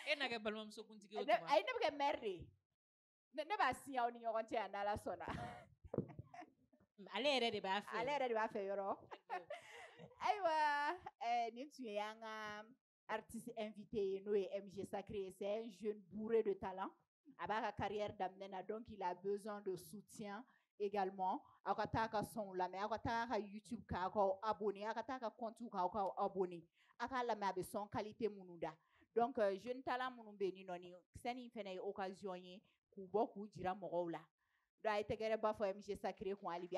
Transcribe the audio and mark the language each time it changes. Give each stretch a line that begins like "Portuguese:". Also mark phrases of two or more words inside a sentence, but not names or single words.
Bambara: E na ke balimamuso kuntigi o Ne tuma. ay ne bɛ kɛ maire de ye. Ne b'a signé aw ni ɲɔgɔn cɛ yan n'Ala sɔnna. Ale yɛrɛ de b'a fɛ. Ale yɛrɛ de b'a fɛ yɔrɔ. Ayiwa nin tun ye an ka
French: artiste invité
Bambara: ye n'o ye MG Sacré ye.
French: C'est un jeune bourré de talent.
Bambara: A b'a ka carrière daminɛ na
French: donc il a besoin de soutien également.
Bambara: Aw ka taa ka son lamɛn, aw ka taa ka YouTube kan, aw ka abonné, aw ka taa ka compte kan, aw ka abonné. Aw k'a lamɛn a bɛ son qualité minnu da.
French: Donc jeune talent
Bambara: minnu bɛ yen nɔ nin scène in fana ye occasion ye k'u bɔ k'u jira mɔgɔw la. Donc a ye tɛgɛrɛ ba fɔ MG Sacré kun hali bi.